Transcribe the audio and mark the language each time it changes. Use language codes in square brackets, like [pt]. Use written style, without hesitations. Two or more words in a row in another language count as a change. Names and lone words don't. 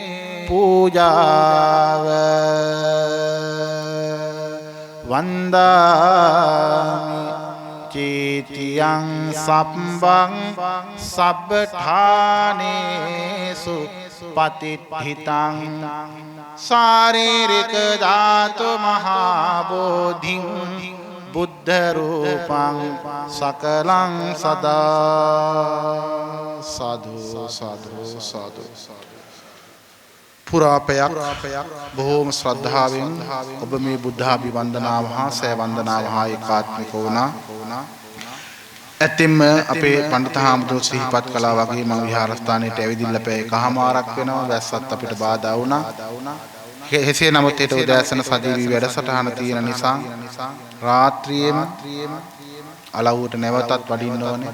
[pi] පූජාව වන්දාමි චේතියං සම්බං සබ්බඨානේසු පතිත්ථිතං ශාරීරික ධාතු මහා බෝධිං බුද්ධ රූපං සකලං සදා සාදු සාදු සාදු [si] පුරාපයක් බොහෝම ශ්‍රද්ධාවෙන් ඔබ මේ බුද්ධාභිවන්දනාව හා සෑ වන්දනාව හා ඒකාත්මික වුණා. ඇතින්ම අපේ පඬිත හාමුදුරුවෝ සිහිපත් කළා වගේ මම විහාරස්ථානයට ඇවිදින්න පැය එකහමාරක් වෙනවා. වැස්සත් අපිට බාධා වුණා. එසේ නමුත් ඒට උදෑසන සජීවී වැඩසටහන තියෙන නිසා රාත්‍රියේම අලව්වට නැවතත් වඩින්න ඕනේ.